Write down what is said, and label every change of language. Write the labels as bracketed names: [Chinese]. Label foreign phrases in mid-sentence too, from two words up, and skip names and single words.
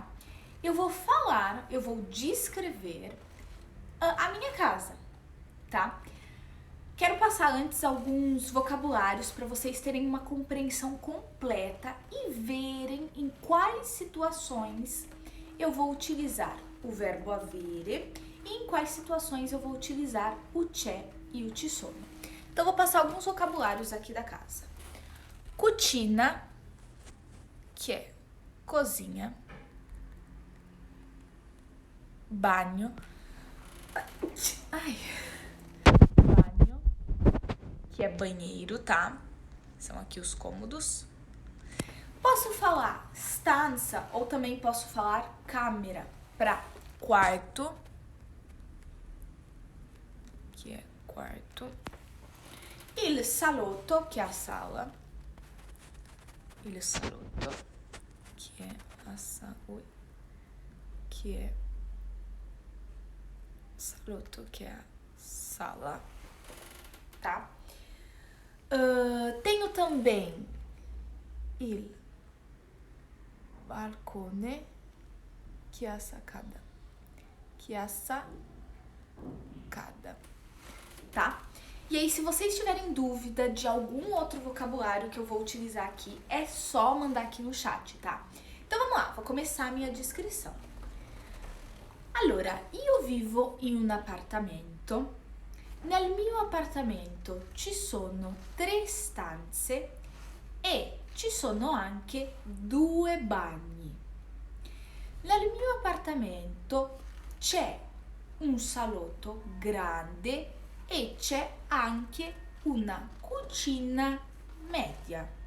[Portuguese] Eu vou descrever a minha casa, tá? Quero passar antes alguns vocabulários para vocês terem uma compreensão completa e verem em quais situações eu vou utilizar o verbo avere e em quais situações eu vou utilizar o c'è e o [Italian] ci sono. [Portuguese] Então, vou passar alguns vocabulários aqui da casa. Cucina, que é cozinha. Bagno. Bagno, que é banheiro, tá? São aqui os cômodos. Posso falar stanza ou também posso falar câmera para quarto, que é quarto. [Italian] Il salotto, [Portuguese] que é a sala. [Italian] Il salotto, [Portuguese] que é a sala. Que é salotto, que é a sala, tá? Tenho também [Italian] il balcone, [Portuguese] que é a sacada. Que é a sacada, tá? E aí, se vocês tiverem dúvida de algum outro vocabulário que eu vou utilizar aqui, é só mandar aqui no chat, tá? Então, vamos lá, vou começar a minha descrição. [Italian] Allora, io vivo in un appartamento. Nel mio appartamento ci sono 3 stanze e ci sono anche 2 bagni. Nel mio appartamento c'è un salotto grande e c'è anche una cucina media.